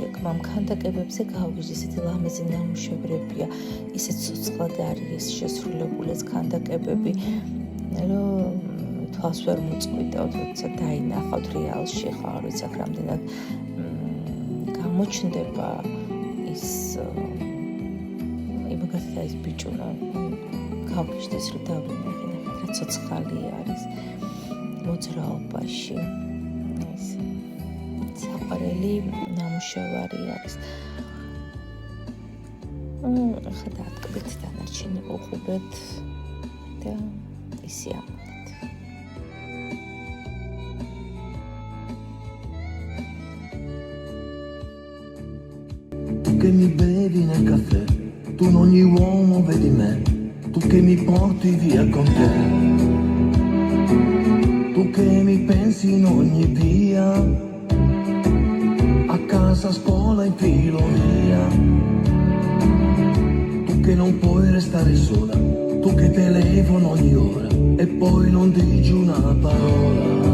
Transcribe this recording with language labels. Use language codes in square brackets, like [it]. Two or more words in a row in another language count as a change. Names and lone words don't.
[ka] ამ ქანდაკებებზე გავგიჟდი, ისეთი ლამაზი ნამუშევრებია, ისეთ ცოცხლად არის შესრულებული ეს ქანდაკებები, რომ თვალს ვერ მოწყვიტავთ, როცა დაინახავთ რეალში, ხო არ ვიცი რამდენად გამოჩნდება ის იმაგათი ის ბიჭუნა გავგიჟდეს, რომ დავინახე, რა ცოცხალი არის მოძრაობაში. საყვარელი ნამუშევარი არის. ახლა დაატკბეთ დანარჩენი უყურებთ და ისე ამბობთ. [it] Tu che mi bevi nel caffè, tu in ogni uomo vedi me, tu che mi porti via con te, tu che mi pensi in ogni via, a casa, a scuola, in filologia, tu che non puoi restare sola, tu che telefono ogni ora e poi non dici una parola.